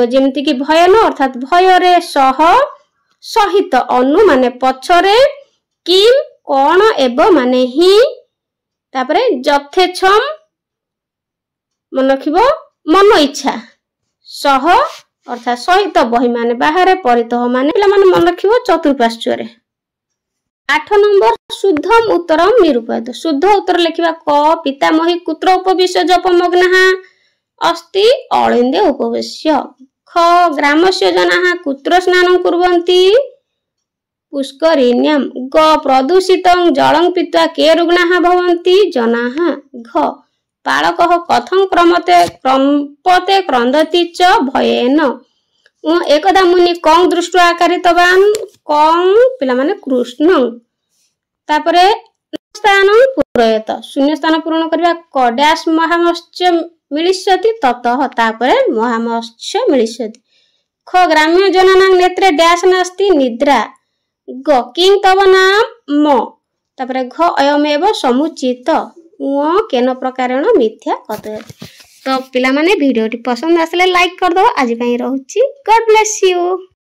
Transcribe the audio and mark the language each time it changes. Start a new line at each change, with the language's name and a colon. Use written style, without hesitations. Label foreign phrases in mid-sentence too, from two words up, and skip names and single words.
Odia: ଯେମିତି କି ଭୟନ ଅର୍ଥାତ୍ ଭୟରେ, ସହ ସହିତ, ଅନୁ ମାନେ ପଛରେ, କିମ୍ କଣ, ଏବ ମାନେ ହିଁ, ତାପରେ ଯଥେଚ୍ଛଂ ମନେ ରଖିବ ମନ ଇଚ୍ଛା, ସହ ଅର୍ଥାତ୍ ସହିତ ବହି ମାନେ ବାହାରେ, ପରିତଃ ମାନେ ପିଲାମାନେ ମନେ ରଖିବ ଚତୁଃପାର୍ଶ୍ୱରେ।
Sanskrit: 8 ନମ୍ବର ଶୁଦ୍ଧମ୍ ଉତ୍ତରମ୍ ନିରୂପୟତ।
Odia: ଶୁଦ୍ଧ ଉତ୍ତର ଲେଖିବା।
Sanskrit: କ ପିତାମହୀ କୁତ୍ର ଉପବିଶ୍ୟ ଜପମଗ୍ନାଃ अस्ति अलिन्दे उपवेश्य। ख ग्रामस्य जनाः कुत्र स्नानं कुर्वन्ति पुष्करिण्यां। ग प्रदूषितं जलं पीत्वा के रुग्णाः भवन्ति जनाः। घ बालकः कथं कम्पते क्रन्दति च भयेन। एकदा मुनि कं दृष्ट्वा आकारितवान्।
Odia: କଂ ପିଲାମାନେ କୃଷ୍ଣଂ।
Sanskrit: तापरे स्थान पूरयत
Odia: ଶୂନ୍ୟ ସ୍ଥାନ ପୂରଣ କରିବା
Sanskrit: क डैश महामत्स्य मिलिष्यति ततः तापरे महामत्स्य मिलिष्यति ख ग्राम्य जनानां नेत्रे डैश नास्ति निद्रा ग किं तव नाम म तापरे घ अयमेव समुचित उ केन प्रकारेण मिथ्या कथयति।
Odia: ତ ପିଲା ମାନେ ଭିଡିଓଟି ପସନ୍ଦ ଆସିଲେ ଲାଇକ
Hindi: कर दो।
Odia: ଆଜି ପାଇଁ ରହୁଛି
English: God bless you.